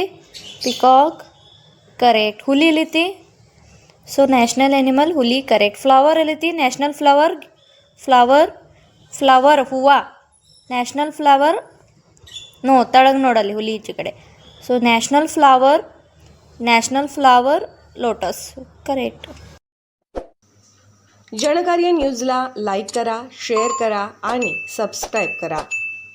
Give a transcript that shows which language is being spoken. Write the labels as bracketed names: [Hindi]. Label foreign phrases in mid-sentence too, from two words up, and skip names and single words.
[English] peacock correct. [Kannada] ಹುಲಿ ಎಲ್ಲಿತಿ? [English] so national animal [Kannada] ಹುಲಿ ಕರೆಕ್ಟ್। ಫ್ಲವರ್ ಎಲ್ಲಿತಿ? [English] national flower, flower, flower [Kannada] ಹೂವು, [English] national flower [Kannada] ನೋ ತಳಗೆ ನೋಡಲ್ಲಿ ಹುಲಿ ಈಚೆ ಕಡೆ। [English] so national flower lotus correct. [Marathi] जनकार्य न्यूजला लाईक करा, शेअर करा आणि सबस्क्राईब करा।